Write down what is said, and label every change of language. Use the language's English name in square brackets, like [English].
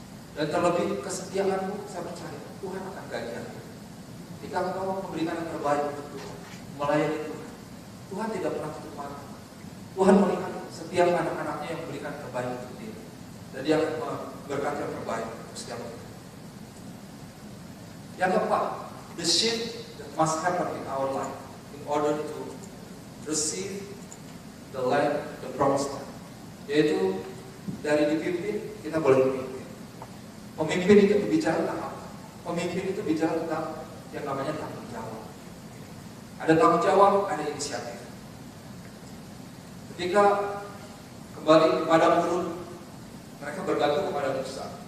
[Indonesian] Dan terlebih kesetiaanmu, saya percaya Tuhan akan gajian. Jika engkau memberikan yang terbaik untuk Tuhan, melayani Tuhan, Tuhan tidak pernah tutup mata. Tuhan melihat setiap anak-anaknya yang memberikan yang terbaik untuk Dia, dan Dia akan memberkati yang terbaik untuk setiap kita. Yang keempat, [English] the shift that must happen in our life in order to receive the land, the promised land. [Indonesian] Yaitu dari dipimpin, kita boleh memimpin. Pemimpin itu berbicara tentang apa? Pemimpin itu bicara tentang yang namanya tanggung jawab. Ada tanggung jawab, ada inisiatif. Ketika kembali kepada Gurun, mereka bergantung kepada Musa.